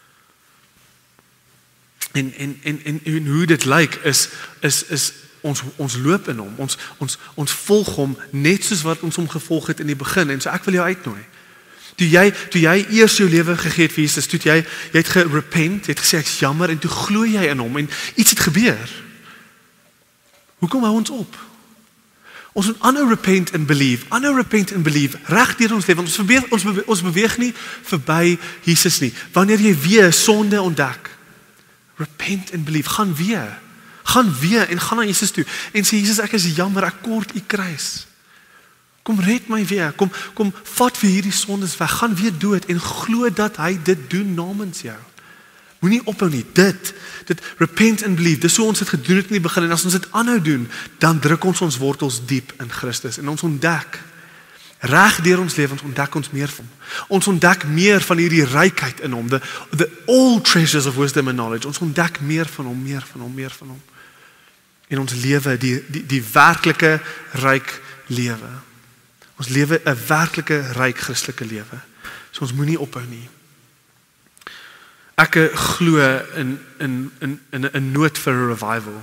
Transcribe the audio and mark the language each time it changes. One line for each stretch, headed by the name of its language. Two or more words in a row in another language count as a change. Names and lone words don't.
Afrikaans: En hoe dit lyk is ons loop in hom, ons volg hom net soos wat ons hom gevolg het in die begin. En so ek wil jou uitnooi. Toe jy eers jou lewe gegee het vir Jesus, toe jy het gerepent, jy het gesê ek's jammer en toe glo jy in hom en iets het gebeur. Hoekom hou ons op? Ons moet aanhou
English: repent and believe,
Afrikaans: reg deur ons lewe. Ons beweeg nie verby Jesus nie. Wanneer jy weer sonde ontdek,
English: repent and believe,
Afrikaans: gaan weer en gaan na Jesus toe en sê Jesus, ek is jammer, ek kort u kruis. Kom red my weer, kom vat vir hierdie sondes weg, gaan weer dood en glo dat hy dit doen namens jou. Moenie ophou nie, dit
English: repent and believe,
Afrikaans: dis hoe ons dit gedoen het in die begin, en as ons dit aanhou doen, dan druk ons wortels diep in Christus, en ons ontdek, reg deur ons lewens ontdek ons meer van hom. Ons ontdek meer van hierdie rykheid in hom,
English: the all treasures of wisdom and knowledge,
Afrikaans: ons ontdek meer van hom. En ons lewe, die werklike ryk lewe. Ons lewe 'n werklike ryk Christelike lewe. So ons moenie ophou nie. Ek glo in 'n nood vir 'n revival.